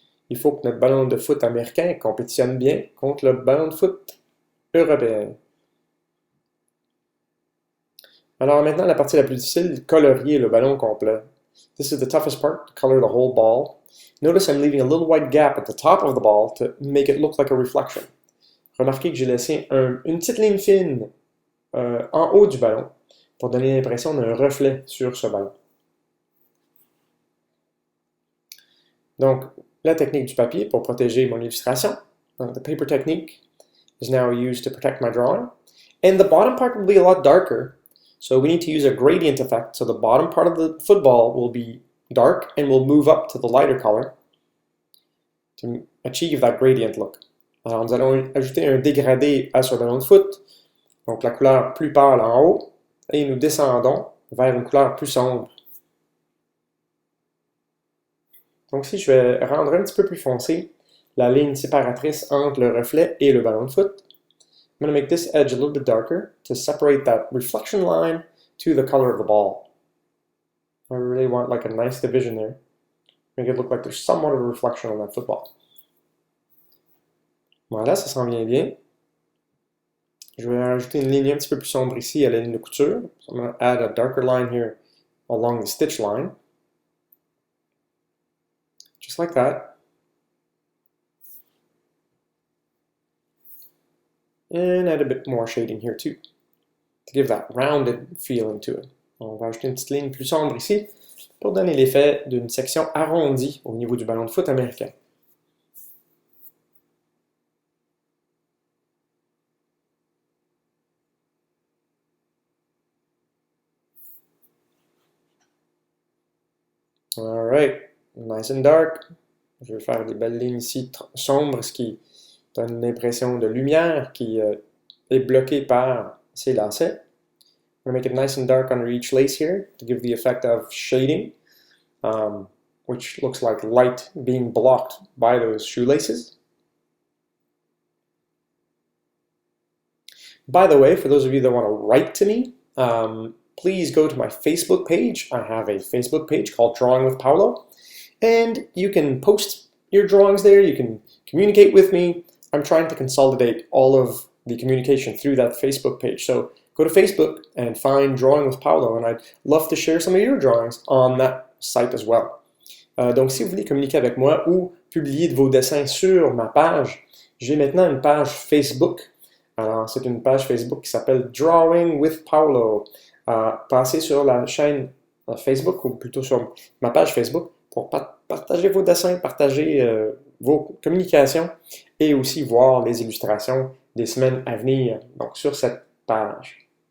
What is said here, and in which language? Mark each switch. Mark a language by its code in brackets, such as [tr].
[fr] Il faut que notre ballon de foot américain compétitionne bien contre le ballon de foot européen. Alors maintenant, la partie la plus difficile, colorier le ballon complet. [en] This is the toughest part, to color the whole ball. Notice I'm leaving a little white gap at the top of the ball to make it look like a reflection. [fr] Remarquez que j'ai laissé une petite ligne fine en haut du ballon pour donner l'impression d'un reflet sur ce ballon. Donc, la technique du papier pour protéger mon illustration. [en] The paper technique is now used to protect my drawing. And the bottom part will be a lot darker. So we need to use a gradient effect. So the bottom part of the football will be dark and will move up to the lighter color to achieve that gradient look. [fr] Alors nous allons ajouter un dégradé à ce ballon de foot. Donc la couleur plus pâle en haut. Et nous descendons vers une couleur plus sombre. Donc ici, je vais rendre un petit peu plus foncé la ligne séparatrice entre le reflet et le ballon de foot. [en] I'm going to make this edge a little bit darker to separate that reflection line to the color of the ball. I really want like a nice division there. Make it look like there's somewhat of a reflection on that football. [fr] Voilà, ça s'en vient bien. Je vais rajouter une ligne un petit peu plus sombre ici à la ligne de couture. [en] So I'm going to add a darker line here along the stitch line. Just like that. And add a bit more shading here too, to give that rounded feeling to it. [fr] On va ajouter une petite ligne plus sombre ici pour donner l'effet d'une section arrondie au niveau du ballon de foot américain. [en] Alright, nice and dark. [fr] Je vais faire des belles lignes ici sombres, ce qui donne l'impression de lumière qui est bloquée par ces lacets. [en] I'm going to make it nice and dark under each lace here to give the effect of shading, which looks like light being blocked by those shoelaces. By the way, for those of you that want to write to me, please go to my Facebook page. I have a Facebook page called Drawing with Paolo, and you can post your drawings there. You can communicate with me. I'm trying to consolidate all of the communication through that Facebook page. So go to Facebook and find Drawing with Paolo, and I'd love to share some of your drawings on that site as well. [fr] Donc, si vous voulez communiquer avec moi ou publier de vos dessins sur ma page, j'ai maintenant une page Facebook. Alors, c'est une page Facebook qui s'appelle Drawing with Paolo. Passez sur la chaîne Facebook, ou plutôt sur ma page Facebook, pour partager vos dessins, partager vos communications et aussi voir les illustrations des semaines à venir, donc sur cette page.